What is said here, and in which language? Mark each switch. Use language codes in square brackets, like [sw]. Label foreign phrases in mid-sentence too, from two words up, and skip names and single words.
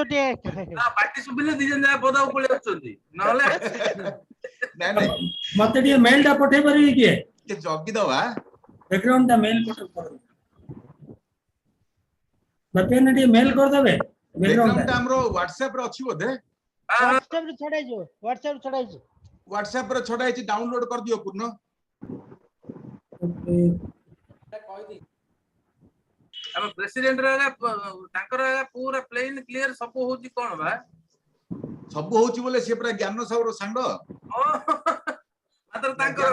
[or] ପାଟି ଶୁଭିଲେ ଦି ଜଣ ଯାକ ପଦାକୁ ପଳେଇ ଆସୁଛନ୍ତି ନହେଲେ ନାଇଁ ନାଇଁ ମତେ ଟିକେ ମେଲ ଟା ପଠେଇ ପାରିବେ କିଏ ଟିକେ ଜଗିଦବା। ବ୍ୟାକଗ୍ରାଉଣ୍ଡ ଟା ମେଲ ପଠେଇ ମତେ ନା ଟିକେ ମେଲ କରିଦେବେ ବ୍ୟାକଗ୍ରାଉଣ୍ଡ ଟା ଆମର WhatsApp ରେ ଅଛି ବୋଧେ। ହ୍ୱାଟସଆପ ରେ ଛଡ଼ାଇଜୋ WhatsApp ରେ ଛଡା ହେଇଛି ଡାଉନଲୋଡ କରିଦିଅ ପୂର୍ଣ୍ଣ। ଆମ ପ୍ରେସିଡେଣ୍ଟ ର ତାଙ୍କର ପୁରା ପ୍ଲେନ କ୍ଲିୟର ସବୁ ହଉଛି କଣ ବା ସବୁ ହଉଛି ବୋଲେ ସିଏ ପୁରା ଜ୍ଞାନ ସାହୁର ସାଙ୍ଗ। ମାତ୍ର ତାଙ୍କର